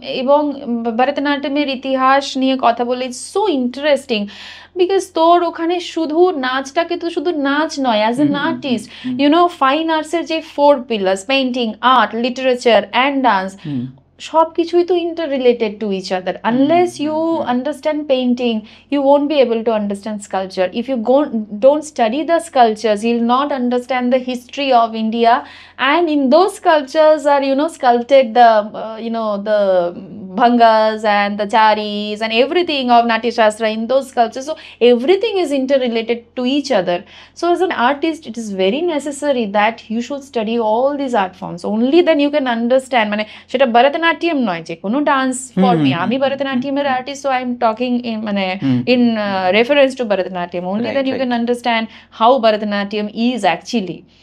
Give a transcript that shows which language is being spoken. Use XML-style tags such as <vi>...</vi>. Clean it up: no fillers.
<bn>এবং ভরতনাট্যমের ইতিহাস নিয়ে কথা বলে</bn> <en>it's so interesting,</en> <bn>বিকজ তোর ওখানে শুধু নাচটাকে তো শুধু নাচ নয়,</bn> <en>as an artist</en> <bn>ফাইন আর্টসের যে 4 pillars, painting, art, literature and dance, সব কিছুই তো</bn> <en>Interrelated to each other. Unless you understand painting, you won't be able to understand sculpture. If you don't study the sculptures, you'll not understand the history of India, and in those sculptures are sculpted the the bhangas and the charis and everything of Natya Shastra in those sculptures. So everything is interrelated to each other. So as an artist, it is very necessary that you should study all these art forms. Only then you can understand.</en> <bn>মানে সেটা Bharatanatyam নয়, যে কোনো dance ফর্মে।</bn> <en>আমি Bharatanatyam-এর artist, so I am talking in মানে in reference to Bharatanatyam. Only then you can understand how Bharatanatyam is actually.</en>